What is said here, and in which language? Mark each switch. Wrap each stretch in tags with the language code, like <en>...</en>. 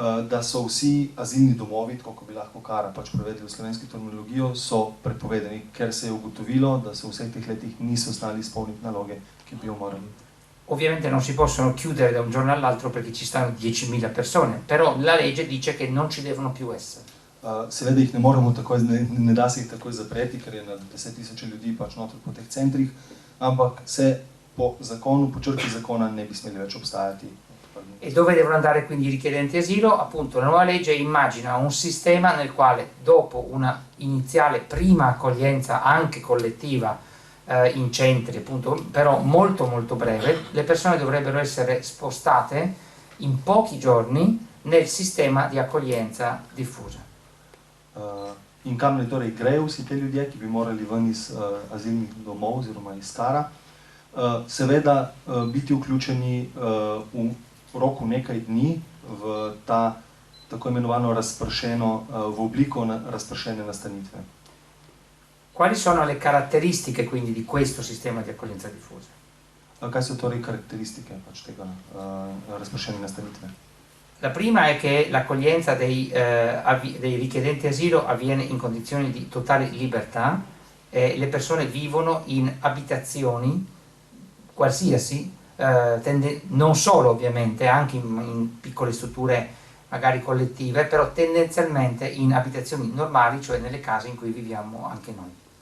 <sl>da so vsi azilni domovi, tako kot bi lahko Kara pač prevedli v slovenski terminologijo, so prepovedani, ker se je ugotovilo, da se v vseh teh letih niso znali izpolniti naloge, ki bi jo morali.</sl> <it>Ovviamente non si possono chiudere da un giorno all'altro perché ci stanno 10.000 persone, però la legge dice che non ci devono più essere.</it> <sl>Seveda jih ne moremo takoj, ne da se jih takoj zapreti, ker je na 10.000 ljudi pač noter po teh centrih, ampak se po zakonu, po črki zakona ne bi smeli več obstajati.</sl> <it>E dove devono andare quindi i richiedenti asilo? Appunto la nuova legge immagina un sistema nel quale dopo una iniziale prima accoglienza anche collettiva in centri, appunto, però molto molto breve, le persone dovrebbero essere spostate in pochi giorni nel sistema di accoglienza diffusa.</it> <sl>In kam ne torej grejo vsi te ljudje, ki bi morali ven iz azilnih domov oziroma iz Kara, seveda biti vključeni v roku nekaj dni v ta tako imenovano razpršeno, v obliko razpršene nastanitve.</sl> <it>Quali sono le caratteristiche quindi di questo sistema di accoglienza diffusa?</it> <sl>Kaj so torej karakteristike pač tega razpršene nastanitve?</sl> <it>La prima è che l'accoglienza dei richiedenti asilo avviene in condizioni di totale libertà e le persone vivono in abitazioni qualsiasi, non solo ovviamente, anche in piccole strutture magari collettive, però tendenzialmente in abitazioni normali, cioè nelle case in cui viviamo anche noi.</it>